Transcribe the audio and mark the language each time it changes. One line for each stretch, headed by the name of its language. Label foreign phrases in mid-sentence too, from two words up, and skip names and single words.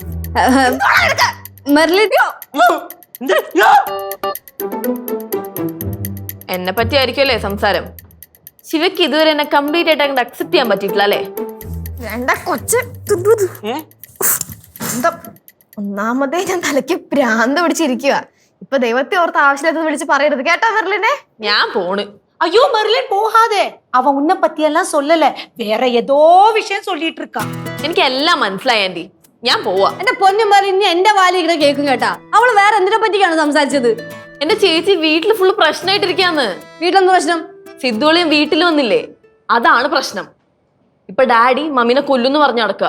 Malayalam: എന്നെ പറ്റി ആയിരിക്കുമല്ലേ സംസാരം. ശിവയ്ക്ക് ഇതുവരെ എന്നെ കംപ്ലീറ്റ് ആയിട്ട് അങ്ങോട്ട് അക്സെപ്റ്റ് ചെയ്യാൻ പറ്റിയിട്ടില്ല അല്ലേ? വേണ്ട കൊച്ച്. എന്താ, ഒന്നാമതേ ഞാൻ തലയ്ക്ക് ഭ്രാന്ത് പിടിച്ചിരിക്കുക. ഇപ്പൊ ദൈവത്തെ ഓർത്ത് ആവശ്യമില്ലാത്തത് വിളിച്ച് പറയരുത് കേട്ടോ മെർലിനെ. ഞാൻ പോണ്.
Tamil: ஐயோ மெர்லின் போகாதே, அவன் உன்னை பத்தி எல்லாம் சொல்லல, வேற ஏதோ விஷயம் சொல்லிட்டு இருக்கான்.
Malayalam: എനിക്ക് എല്ലാം മനസ്സിലായി ആന്റി, ഞാൻ പോവാ. എന്റെ പൊന്നും പറഞ്ഞ് എന്റെ വാലി ഇങ്ങനെ കേൾക്കും കേട്ടാ. അവള് വേറെ എന്തിനെ പറ്റിയാണ് സംസാരിച്ചത്? എന്റെ ചേച്ചി വീട്ടിൽ ഫുള്ള് പ്രശ്നമായിട്ടിരിക്കാന്ന്. വീട്ടിലെന്ത് പ്രശ്നം? സിദ്ധുവളിയും വീട്ടിൽ വന്നില്ലേ, അതാണ് പ്രശ്നം. ഇപ്പൊ ഡാഡി മമ്മീനെ കൊല്ലുന്ന് പറഞ്ഞു നടക്കുക.